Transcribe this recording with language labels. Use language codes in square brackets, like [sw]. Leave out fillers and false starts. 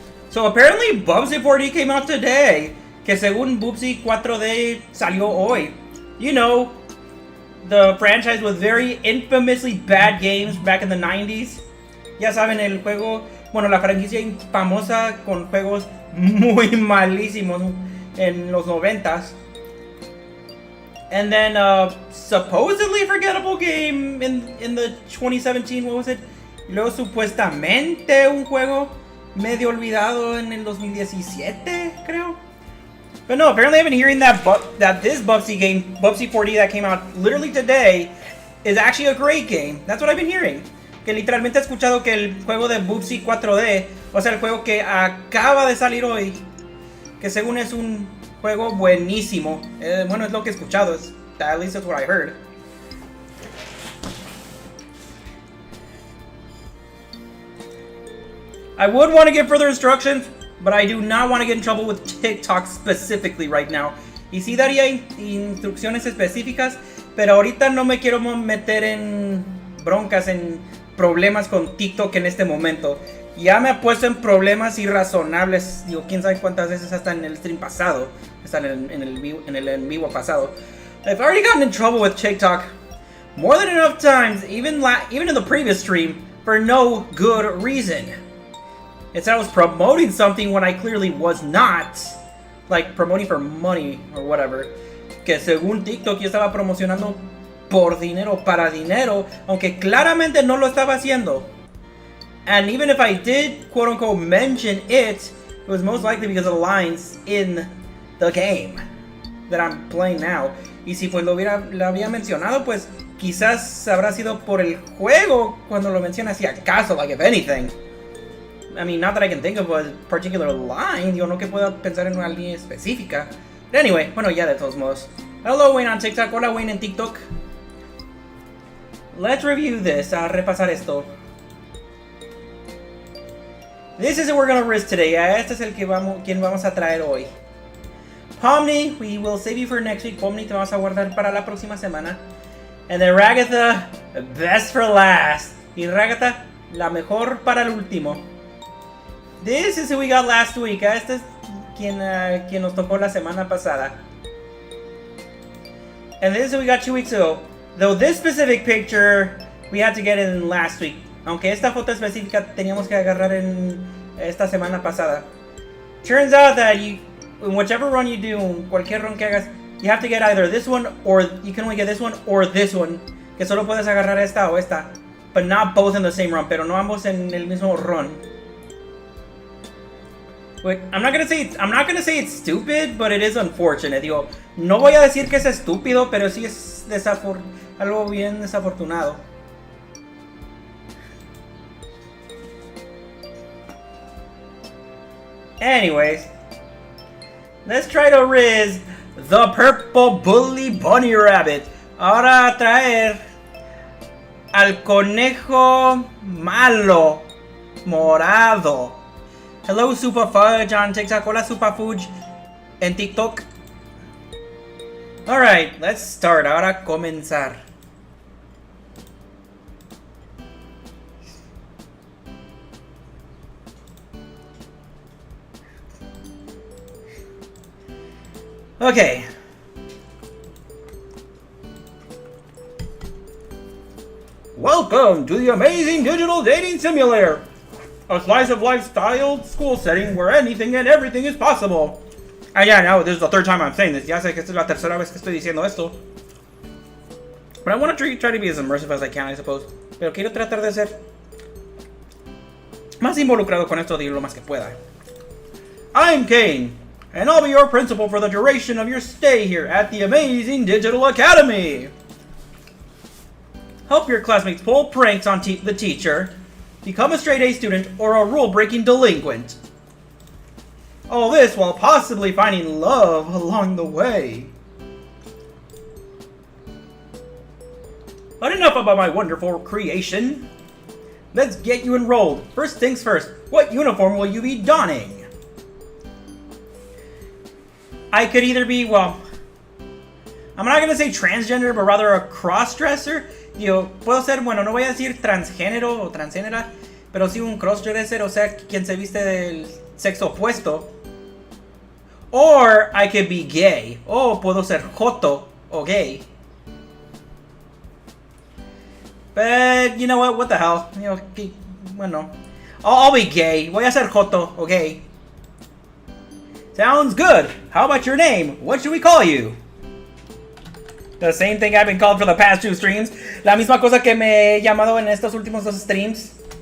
[en] So apparently Bubsy 4D came out today. [es] Que según Bubsy 4D salió hoy. [en] You know, the franchise with very infamously bad games back in the 90s. [es] Ya saben, el juego, bueno, la franquicia famosa con juegos muy malísimos en los 90s. [en] And then supposedly forgettable game in the 2017, what was it? [es] Y luego supuestamente un juego medio olvidado en el 2017, creo. [en] But no, apparently I've been hearing that this Bubsy game, Bubsy 4D that came out literally today, is actually a great game. That's what I've been hearing. [es] Que literalmente he escuchado que el juego de Bubsy 4D, o sea, el juego que acaba de salir hoy, que según es un juego buenísimo. Bueno, es lo que he escuchado. [en] At least that's what I heard. I would want to give further instructions, but I do not want to get in trouble with TikTok specifically right now. [es] Y sí daría instrucciones específicas, pero ahorita no me quiero meter en broncas, en problemas con TikTok en este momento. Ya me ha puesto en problemas irrazonables, digo, quién sabe cuántas veces hasta en el stream pasado, hasta en el en vivo pasado. [en] I've already gotten in trouble with TikTok more than enough times, even in the previous stream, for no good reason. It's that I was promoting something when I clearly was not, like promoting for money or whatever. [es] Que según TikTok yo estaba promocionando por dinero, para dinero, aunque claramente no lo estaba haciendo. [en] And even if I did, quote unquote, mention it, it was most likely because of the lines in the game that I'm playing now. [es] Y si pues lo había mencionado, pues quizás habrá sido por el juego cuando lo menciona, si acaso, [en] like if anything. I mean, not that I can think of a particular line, [es] digo, no que pueda pensar en una línea específica. [en] But anyway, [es] bueno, ya de todos modos. [en] Hello, Wayne on TikTok. [es] Hola, Wayne en TikTok. [en] Let's review this, [es] a repasar esto. [en] This is what we're gonna risk today. [es] Este es el que quien vamos a traer hoy. [en] Pomni, we will save you for next week. [es] Pomni, te vamos a guardar para la próxima semana. [en] And then Ragatha, best for last. [es] Y Ragatha, la mejor para el último. [en] This is who we got last week. [es] Este es quien nos tocó la semana pasada. [en] And this is who we got 2 weeks ago. Though this specific picture we had to get in last week. [es] Aunque esta foto específica teníamos que agarrar en esta semana pasada. [en] Turns out that in whichever run you do, [es] cualquier run que hagas, [en] you have to get either this one, or you can only get this one or this one. [es] Que solo puedes agarrar esta o esta. [en] But not both in the same run, [es] pero no ambos en el mismo run. [en] Wait, I'm not gonna say it's stupid, but it is unfortunate. [es] Digo, no voy a decir que es estúpido, pero sí es algo bien desafortunado. [en] Anyways, let's try to riz the purple bully bunny rabbit. [es] Ahora a traer al conejo malo morado. [en] Hello, Super Fudge on TikTok. [es] Hola, Super Fudge en TikTok. [en] Alright, let's start. [es] Ahora comenzar. [en] Okay. Welcome to the amazing digital dating simulator. A slice of life styled school setting where anything and everything is possible. Yeah, no, this is the third time I'm saying this. [es] Ya sé que esta es la tercera vez que estoy diciendo esto. [en] But I want to try to be as immersive as I can, I suppose. [es] Pero quiero tratar de ser más involucrado con esto de lo más que pueda. [en] I'm Kane, and I'll be your principal for the duration of your stay here at the amazing Digital Academy. Help your classmates pull pranks on the teacher, become a straight A student, or a rule-breaking delinquent. All this while possibly finding love along the way. But enough about my wonderful creation. Let's get you enrolled. First things first, what uniform will you be donning? I could either be, well, I'm not gonna say transgender, but rather a crossdresser. [es] Yo, puedo ser, bueno, no voy a decir transgénero o transgénera, pero sí un crossdresser, o sea, quien se viste del sexo opuesto. [en] Or I could be gay. [es] O puedo ser joto o gay. [en] But, you know what the hell? You know, [es] bueno, [en] I'll be gay. [es] Voy a ser joto o gay. [en] Sounds good. How about your name? What should we call you? The same thing I've been called for the past 2 streams. [es] La misma cosa que me he llamado en estos últimos 2 streams.